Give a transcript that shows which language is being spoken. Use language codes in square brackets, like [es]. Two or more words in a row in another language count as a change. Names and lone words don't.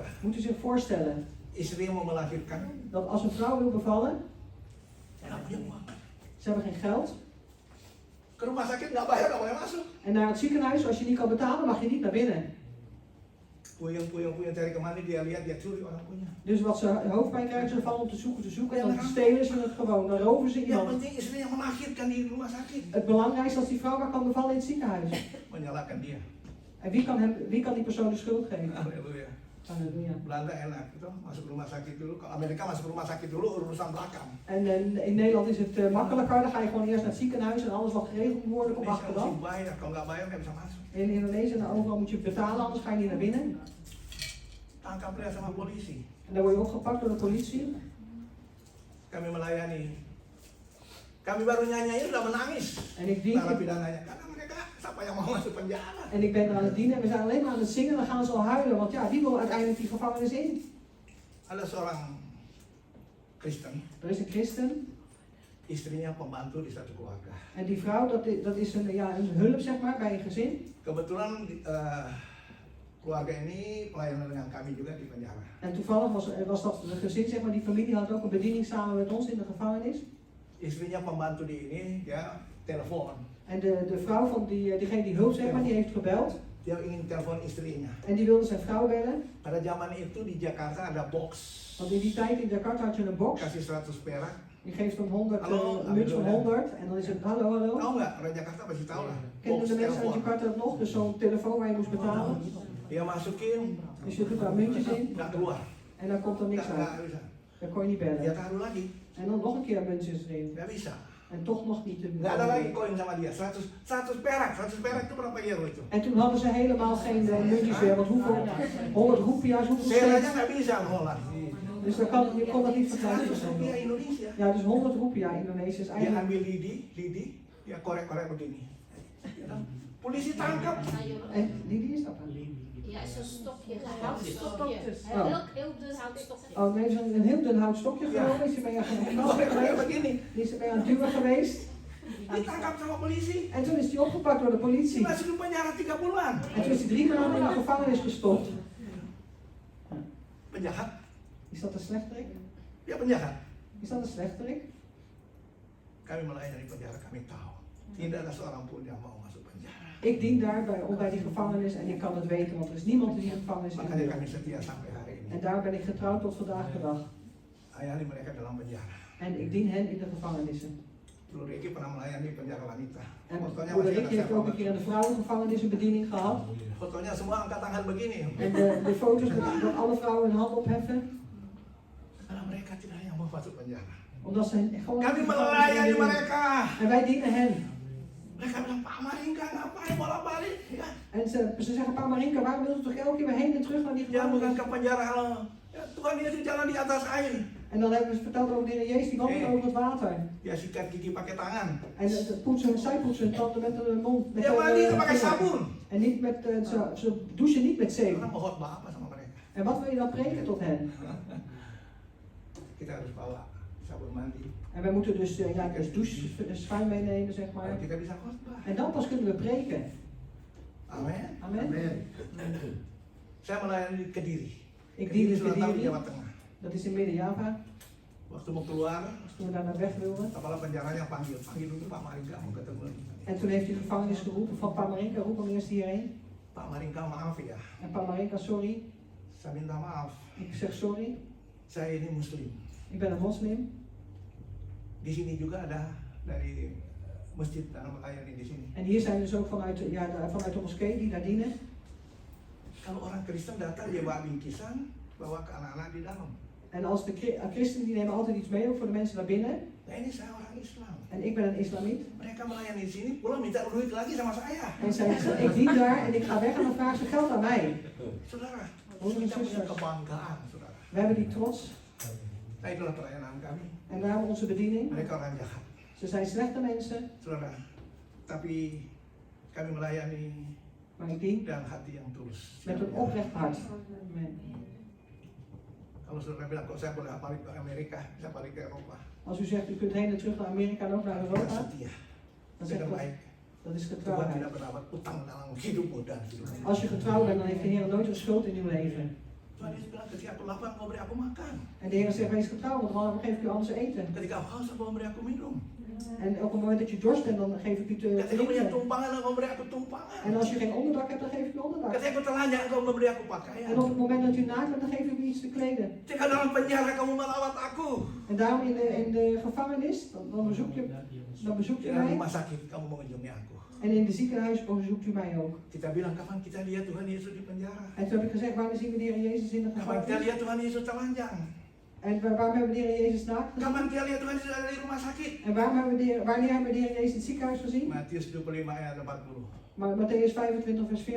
[nl] Moet u zich voorstellen [id] istri yang mau melahirkan, [nl] dat als een vrouw wil bevallen, [id] nggak punya uang. [nl] ze hebben geen geld. [id] Ke rumah sakit nggak bayar, nggak boleh masuk. [nl] En naar het ziekenhuis, als je niet kan betalen, mag je niet naar binnen. [id] Puyeng cari kemana, dia lihat, dia curi orang punya. [nl] Dus wat ze hoofdpijn krijgen, ze vallen om te zoeken. En dan stelen ze het gewoon, dan roven ze [id] Yang [nl] iemand. [id] penting istri yang melahirkan di rumah sakit. [nl] Het belangrijkste als die vrouw maar kan bevallen in het ziekenhuis. [id] Menyalahkan dia. [nl] En wie kan die persoon de schuld geven? Halleluja. Halleluja. [id] Belanda enak gitu, masuk rumah sakit dulu. Kalau Amerika masuk rumah sakit dulu, urusan belakang. [nl] En in Nederland is het makkelijker, dan ga je gewoon eerst naar het ziekenhuis en alles wat geregeld moet worden, komt [id] Indonesia [nl] achteraf. [id] mesti bayar, kalau nggak bayar nggak bisa masuk. [nl] In Indonesië en overal moet je betalen, anders ga je niet naar binnen. [id] Tangkap dia sama polisi. [nl] En dan word je opgepakt door de politie. [id] Kami melayani. Kami baru nyanyi udah menangis. [nl] En ik dien, [id] Narapidananya, karena mereka siapa yang mau masuk penjara? [nl] en ik ben er aan het dienen en we zijn alleen maar aan het zingen, dan gaan ze al huilen, want ja, wie wil uiteindelijk die gevangenis in? [id] Ada seorang Kristen, [nl] Er is een christen [id] istrinya pembantu di satu keluarga. [nl] en die vrouw, dat is een hulp zeg maar, bij een gezin. [id] Kebetulan keluarga ini pelayanan dengan kami juga di penjara. [nl] En toevallig was dat de gezin, zeg maar, die familie had ook een bediening samen met ons in de gevangenis. [id] Istrinya pembantu di ini, dia telepon. [nl] En de vrouw van diegene die hulp, zeg maar, die heeft gebeld. [id] Dia ingin telepon istrinya. [nl] En die wilde zijn vrouw bellen. [id] Pada zaman itu di Jakarta ada box. [nl] Want in die tijd in Jakarta had je een box. [id] Kasih 100 perak. [nl] Je geeft dan 100, [id] Hallo, [nl] een munt van [id] hallo. [nl] 100 en dan is het hallo, hallo. [id] Tahu nggak? Orang Jakarta pasti tahu lah. [nl] Kennen [id] Box [nl] de mensen uit [id] telepon. [nl] Jakarta dat nog? Dus zo'n telefoon waar je moest betalen. [id] Dia masukin, [nl] Dus je doet daar muntjes in [id] nggak keluar. [nl] en dan komt er niks uit. [id] Nggak bisa. [nl] Dan kon je niet [id] Dia [nl] bellen. [id] taruh lagi, [nl] En dan nog een keer muntjes erin. [id] nggak bisa. [nl] En toch nog niet te [id] Nggak ada lagi koin sama dia. 100 perak. 100 perak itu berapa euro itu? [nl] En toen hadden ze helemaal geen muntjes meer. Want hoeveel? 100 roepia's, hoeveel [id] Saya aja [nl] steeds? [id] nggak bisa Holland. [nl] Dus je kon dat niet vergelijken. [id] 100 rupiah Indonesia. [nl] Ja, dus 100 roepia Indonesië is [id] Dia [nl] eigenlijk... [id] ambil lidi, dia korek-korek begini. Polisi tangkap. [nl] En die is dat dan? Ja, zo'n stokje. Houtstokje. Oh. Heel dun houtstokje. Oh, nee, zo'n heel dun houtstokje genomen. Is je bij aan het knappen [id] Korek-korek [nl] geweest? [id] begini. [nl] Die is er bij aan het duwen geweest. [id] Ditangkap sama polisi. [nl] En toen is hij opgepakt door de politie. [id] Masuk di penjara 3 bulan. [nl] En toen is hij 3 maanden in de gevangenis gestopt. [id] Penjahat. [nl] Is dat een slechterik? [id] Dia penjahat. [nl] Is dat een slechterik? [id] Kami melayani penjara, kami tahu. Tidak ada seorang pun yang mau masuk penjara. [nl] Ik dien daar bij die gevangenis en ik kan het weten, want er is niemand die die gevangenis in [id] Makanya [nl] wil. [id] kami setia sampai hari ini. [nl] En daar ben ik getrouwd tot vandaag de dag. [id] Layani mereka dalam penjara. [nl] En ik dien hen in de gevangenissen. [id] Bro Ricky pernah melayani penjara wanita. [nl] En [id] Fotonya [nl] broeder [id] masih [nl] Ricky [id] ada [nl] heeft ook een keer in de vrouwengevangenis een bediening gehad. [id] Fotonya semua angkat tangan begini. [nl] En de foto's dat alle vrouwen hun hand opheffen. [id] Karena mereka tidak yang mau masuk penjara. [nl] Omdat ze gewoon... [id] Kami melayani mereka. [nl] En wij dienen hen. [id] Mereka bilang, Pak Maringka ngapain bolak-balik? Ya, [nl] En ze zeggen, Pa Maringka, waarom wilt u toch elke keer weer heen en terug naar die [id] jangan bukan [nl] gevangenis? [id] ke penjara. Ya, Tuhan dia di jalan di atas air. [nl] En dan hebben ze verteld over de Heer Jezus, die wandelt over het water. [id] Dia sikat gigi pakai tangan. [nl] En zij poetsen hun tanden met hun mond. Met [id] Dia mandi itu pakai [nl] vinger. [id] sabun. [nl] En niet met, ze douchen niet met zeep. [id] Karena mau khotbah apa sama mereka? [nl] En wat wil je dan preken tot hen? [id] Kita harus bawa sabun mandi. [nl] En wij moeten dus, doucheschuim meenemen, zeg [id] Baru [nl] maar. [id] kita bisa khotbah. [nl] En dan pas kunnen we preken. [id] Amin. [nl] Amen. [id] Saya melayani di Kediri. [nl] Ik dien in [id] Selatan [nl] Kediri. [id] Jawa Tengah. [nl] Dat is in Midden-Java. [id] Waktu mau keluar, [nl] Toen we daar naar weg wilden. [id] kepala penjaranya panggil dulu Pak Maringka mau ketemu. [nl] En toen heeft hij de gevangenis geroepen van Pa Marinka, roep hem eerst hierheen. [id] Pak Maringka maaf ya, [nl] En Pa Marinka, sorry. [id] saya minta maaf. [nl] Ik zeg sorry. [id] Saya ini Muslim. [nl] Ik ben een moslim. [id] Di sini juga ada dari masjid dan melayani di sini. [nl] En hier zijn dus ook vanuit de moskee die daar dienen. [id] Kalau orang Kristen datang dia bawa bingkisan, bawa ke anak-anak di dalam. [nl] En als de christenen die nemen altijd iets mee, ook voor de mensen daar binnen. [id] Nah ini saya orang Islam. [nl] En ik ben een islamiet. [id] Mereka melayani di sini, pulang minta duit lagi sama saya. [nl] En zij zeggen, ik dien daar en ik ga weg en dan vragen ze geld aan mij. [id] Saudara, [nl] Broeders en [id] kita punya [nl] zusters, [id] kebanggaan, saudara. [nl] we hebben die trots. [id] Nah itulah pelayanan kami. [nl] En daarom onze bediening. [id] Mereka orang jahat, [nl] Ze zijn slechte mensen, [id] saudara. Tapi kami melayani [nl] maar ik dien [id] dengan hati yang tulus. [nl] met een oprecht hart. Amen. [id] Kalau saudara bilang, kok saya boleh balik ke Amerika, saya balik ke Eropa. [nl] Als u zegt, u kunt heen en terug naar Amerika en ook naar [id] Kita [nl] Europa, [id] setia, [nl] dan zeg [id] dengan [nl] ik, [id] baik. [nl] dat is [id] Tuhan [nl] getrouwheid. [id] tidak berdapat utang dalam hidupmu dan hidupmu. [nl] Als je getrouwd bent, dan heeft de Heer nooit een schuld in uw leven. [id] Tuhan Yesus bilang, ketika aku lapar, kau beri aku makan. [nl] En de Heer zegt, wees getrouwd, want dan geef ik u anders eten. [id] Ketika aku haus, kau beri aku minum. [nl] En op het moment dat je dorst bent, dan geef ik u te [id] Ketika punya [nl] drinken. [id] tumpangan, kau beri aku tumpangan. [nl] En als je geen onderdak hebt, dan geef ik u onderdak. [id] Ketika aku telanjang, kau memberi aku pakaian. [nl] En op het moment dat u naakt bent, dan geef ik u iets te kleden. [id] Ketika dalam penjara kamu melawat aku. [nl] En daarom in de gevangenis, dan bezoek je [id] Di [nl] mij. [id] rumah sakit kamu mengunjungi aku. [nl] En in de ziekenhuis bezoekt u mij ook. [id] Kita bilang, kapan kita lihat Tuhan Yesus di penjara? [nl] En toen heb ik gezegd, waarom zien we de Heer Jezus in de [id] Kapan kita [nl] gevangenis? [id] lihat Tuhan Yesus telanjang? [nl] En waarom hebben we de Heer Jezus naakt gezien? [id] Kapan kita lihat Tuhan Yesus ada di rumah sakit? [nl] En wanneer hebben we de Heer Jezus in het ziekenhuis gezien? [id] Matius 25 ayat 40. [nl] Maar Matthäus 25 vers 40.